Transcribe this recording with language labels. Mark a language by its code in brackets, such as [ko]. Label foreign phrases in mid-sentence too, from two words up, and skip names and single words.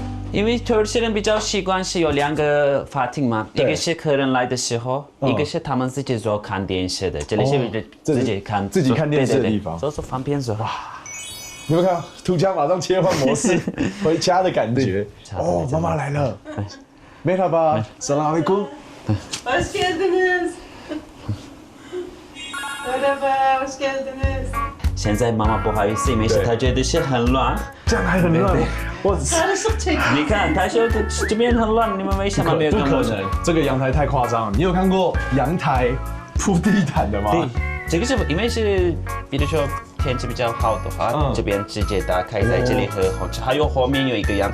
[zh] 因为土耳其人比较习惯是有2个法庭嘛，一对个是客人来的时候，一个是他们自己做看电视的，这里是自己看电视的地方，说方便说。你们看，涂家马上切换模式，回家的感觉。哦，妈妈来了。 [tr] Merhaba, Selamünaleyküm. Hoş geldiniz. Merhaba, hoş geldiniz. [zh] 现在妈妈不好意思，因为是她觉得是很乱。这样还很乱，我 [tr] Karışık çek. [zh] 你看，她说这边很乱，你们为什么没有跟我说？这个阳台太夸张了。你有看过阳台铺地毯的吗？对，这个是因为是，比如说天气比较好的话，这边直接打开在这里喝红茶，还有后面有一个阳台，